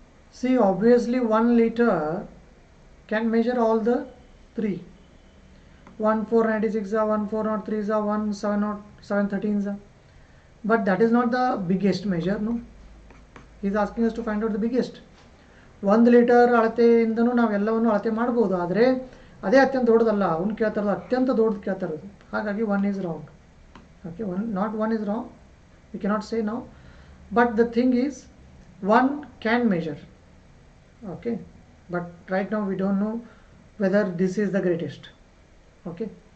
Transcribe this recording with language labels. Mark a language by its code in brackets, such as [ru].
[en] See, obviously 1 liter can measure all the 3. 1496 1403 1713. But that is not the biggest measure, no. He is asking us to find out the biggest. [kn] 1 litre ಅಳತೆಯಿಂದನೂ ನಾವೆಲ್ಲವನ್ನು ಅಳತೆ ಮಾಡ್ಬೋದು, ಆದರೆ ಅದೇ ಅತ್ಯಂತ ದೊಡ್ಡದಲ್ಲ. ಅವನು ಕೇಳ್ತಾ ಇರೋದು ಅತ್ಯಂತ ದೊಡ್ಡದು ಕೇಳ್ತಾ ಇರೋದು. [en] ಹಾಗಾಗಿ 1 is wrong. Okay, not 1 is wrong. We cannot say now. But the thing is, 1 can measure. Okay, but right now we don't know whether this is the greatest. Okay.